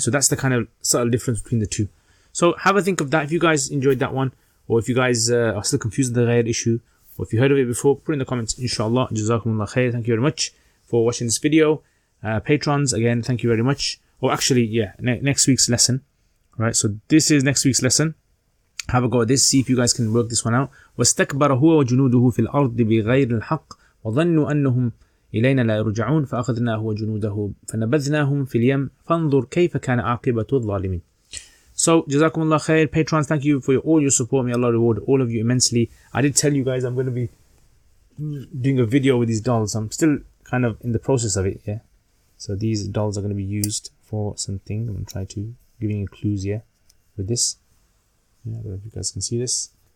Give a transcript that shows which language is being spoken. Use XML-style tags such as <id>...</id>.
<en>So that's the kind of subtle difference between the two. So have a think of that. If you guys enjoyed that one, or if you guys are still confused with the ghair issue, or if you heard of it before, put in the comments, inshallah. Jazakumullah khair. Thank you very much for watching this video. Patrons, again, thank you very much. Or actually, yeah, next week's lesson. Right? So this is next week's lesson. Have a go at this. See if you guys can work this one out.</en> <ar>وَاسْتَكْبَرَ هُوَ وَجُنُودُهُ فِي الْأَرْضِ بِغَيْرِ الْحَقِّ وَظَنُّوا أَنَّهُمْ إلينا لا يرجعون فأخذناه وجنوده فنبذناهم في اليم فانظر كيف كان عاقبة الظالمين.</ar> <en>So Jazakumullah khair. Patrons, thank you for all your support. May Allah reward all of you immensely. I did tell you guys I'm going to be doing a video with these dolls. I'm still kind of in the process of it. Yeah. So these dolls are going to be used for something. I'm going to try to giving you clues here with this. Yeah, I don't know if you guys can see this.</en>